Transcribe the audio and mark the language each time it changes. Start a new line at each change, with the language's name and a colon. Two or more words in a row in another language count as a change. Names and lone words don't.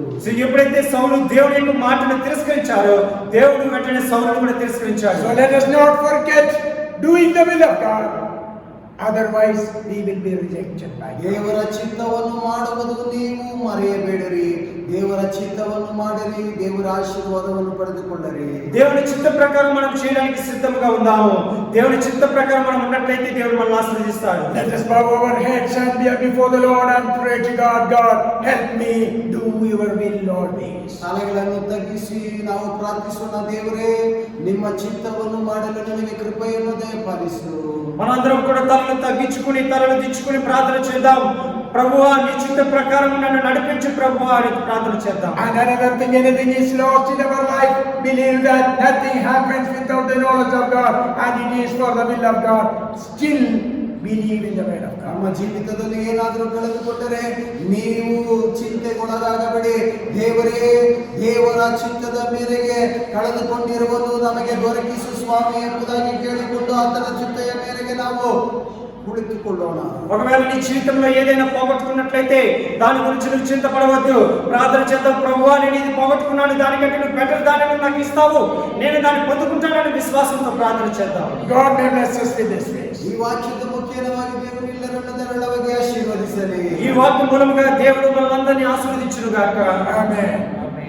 Telugu: సో ఎప్పుడైతే సౌలు దేవుని యొక్క మాటను తిరస్కరించారో దేవుడు వెంటనే సౌలును కూడా తిరస్కరించాడు.
English: So let us not forget doing the will of God, otherwise we will be rejected by God.
Kannada: ದೇವರ ಚಿತ್ತವನ್ನು ಮಾಡುವುದು ನೀವು ಮರೆಯಬೇಡಿರಿ. ದೇವರ ಚಿತ್ತವನ್ನು ಮಾಡಿರಿ, ದೇವರ ಆಶೀರ್ವಾದವನ್ನು ಪಡೆದುಕೊಳ್ಳರಿ.
Telugu: దేవుని చిత్త ప్రకారం మనం చేయడానికి సిద్ధంగా ఉందాము. దేవుని చిత్త ప్రకారం మనం ఉన్నట్లయితే దేవుడు మనల్ని ఆశీర్వదిస్తాడు.
English: Let us bow our heads and be before the Lord and pray to God, God, help me do your will always.
Kannada: ತಲೆಗಳನ್ನು ತಗ್ಗಿಸಿ ನಾವು ಪ್ರಾರ್ಥಿಸೋಣ. ದೇವರೇ, ನಿಮ್ಮ ಚಿತ್ತವನ್ನು ಮಾಡಲು ನನಗೆ ಕೃಪೆಯನ್ನು ದಯಪಾಲಿಸು.
Telugu: మనందరం కూడా తలను తగ్గించుకుని తలను దించుకుని ప్రార్థన చేద్దాం. ప్రభువా, నీ చిత్త ప్రకారం నన్ను నడిపించు ప్రభువా అని ప్రార్థన చేద్దాం.
English: And another thing, anything is lost in our life, believe that nothing happens without the knowledge of God, and it is for the will of God. Still believe in the word of God.
Kannada: ನಮ್ಮ ಜೀವಿತದಲ್ಲಿ ಏನಾದರೂ ಕಳೆದುಕೊಂಡರೆ ನೀವು ಚಿಂತೆಗೊಳಗಾಗಬೇಡಿ. ದೇವರೇ, ದೇವರ ಚಿತ್ತದ ಮೇರೆಗೆ ಕಳೆದುಕೊಂಡಿರುವುದು ನಮಗೆ ದೊರಕಿಸು ಸ್ವಾಮಿ ಎಂಬುದಾಗಿ ಕೇಳಿಕೊಂಡು ಆತನ ಚಿತ್ತೆಯ ಮೇರೆಗೆ ನಾವು ಕುಳಿತುಕೊಳ್ಳೋಣ.
Telugu: ఒకవేళ నీ జీవితంలో ఏదైనా పోగొట్టుకున్నట్లయితే దాని గురించి నువ్వు చింతపడవద్దు. ప్రార్థన చేద్దాం. ప్రభువా, నేను ఇది పోగొట్టుకున్నాను, దానికంటే నువ్వు బెటర్ దాన్ని నువ్వు నాకు ఇస్తావు, నేను దాన్ని పొందుకుంటానని విశ్వాసంతో ప్రార్థన చేద్దాం.
English: God may bless us with this grace.
Kannada: ಈ ವಾಕ್ಯದ ಮುಖ್ಯವಾಗಿ ದೇವರು ಎಲ್ಲರನ್ನು ಧಾರಾಳವಾಗಿ ಆಶೀರ್ವದಿಸಲಿ.
Telugu: ఈ వాక్యం మూలముగా దేవుడు మనందరినీ ఆశీర్వదించును గాక.
English: Amen.